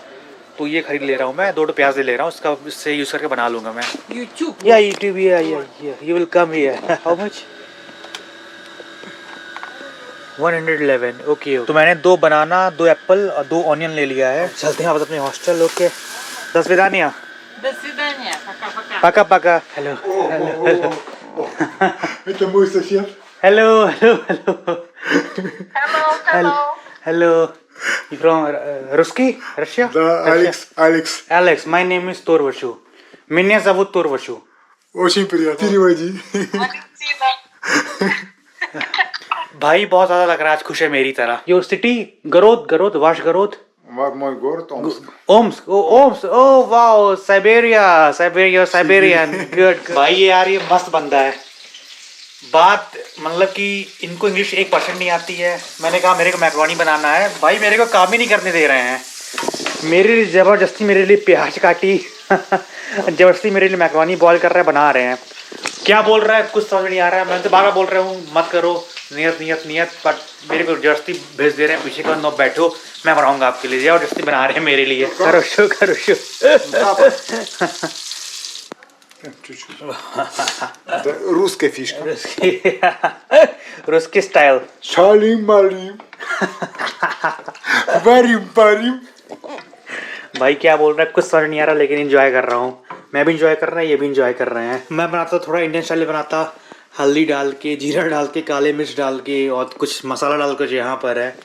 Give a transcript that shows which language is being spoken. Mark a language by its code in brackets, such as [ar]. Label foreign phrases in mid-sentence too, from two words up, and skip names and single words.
[hi] तो ये खरीद ले रहा हूँ मैं, 2 प्याज ले रहा हूँ, उसका इससे यूज़ करके बना लूँगा मैं। YouTube. [en] Yeah YouTube, yeah you will come here. How much? 111. Okay. [hi] तो मैंने 2 बनाना, 2 एप्पल और 2 ऑनियन ले लिया है। चलते हैं वापस अपने हॉस्टल। ओके, [ru] до свидания। До свидания. Пока-пока. Пока пока। [en] hello hello [ru] Это мой сосед. [en] hello hello hello hello. You from Ruski? Russia? [ru] Да, Алекс. [en] Alex, my name is Torvashu. [ru] Меня зовут Torvashu. Очень приятно. Переводи. [hi] भाई बहुत ज़्यादा लग रहा है आज खुश है मेरी तरह। [en] Your city? गरोद, वाशगरोद। [ru] Мой город Омск. [en] Oms, oh wow, Siberian. [hi] गुड भाई, ये यार ये मस्त बंदा है। बात मतलब कि इनको इंग्लिश 1% नहीं आती है। मैंने कहा मेरे को मैक्रोनी बनाना है, भाई मेरे को काम ही नहीं करने दे रहे हैं। मेरे लिए ज़बरदस्ती मेरे लिए प्याज काटी ज़बरदस्ती मेरे लिए मैक्रोनी बॉईल कर रहे हैं, बना रहे हैं। क्या बोल रहा है कुछ समझ नहीं आ रहा है। मैं तो बार बार बोल रहा हूँ मत करो, नियत, बट मेरे को जबरदस्ती भेज दे रहे हैं पीछे का, नो बैठो मैं बनाऊंगा आपके लिए। जबरदस्ती बना रहे हैं मेरे लिए। करो शो। [ru] Чуть-чуть. Это русская фишка. [en] Russki style. [ru] Шалим-малим. Варим-парим. [hi] भाई क्या बोल रहा है कुछ समझ नहीं आ रहा, लेकिन एंजॉय कर रहा हूँ। मैं भी एंजॉय कर रहा है, ये भी एंजॉय कर रहे हैं। मैं बनाता थोड़ा [en] Indian style [hi] बनाता, हल्दी डाल के, जीरा डाल के, काले मिर्च डाल के और कुछ मसाला डाल कर यहाँ पर है।